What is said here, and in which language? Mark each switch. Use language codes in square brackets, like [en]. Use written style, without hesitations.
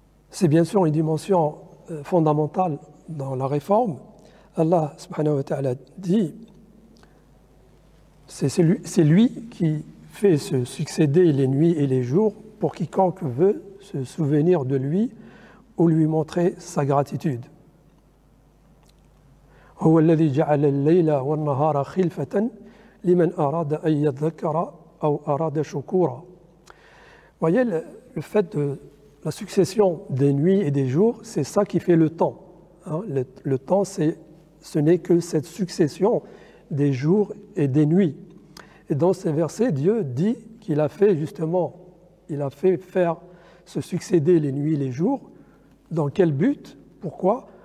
[fr] C'est bien sûr une dimension fondamentale dans la réforme. Allah subhanahu wa ta'ala dit, c'est lui qui fait se succéder les nuits et les jours pour quiconque veut se souvenir de lui ou lui montrer sa gratitude. [ar] هو الذي جعل الليل والنهار خلفة لمن أراد أن يذكر أو أراد شكورا. [fr] Voyez, le fait de la succession des nuits et des jours, c'est ça qui fait le temps. Hein? Le temps, ce n'est que cette succession des jours et des nuits. Et dans ces versets, Dieu dit qu'il a fait justement, il a fait faire se succéder les nuits et les jours. Dans quel but? Pourquoi?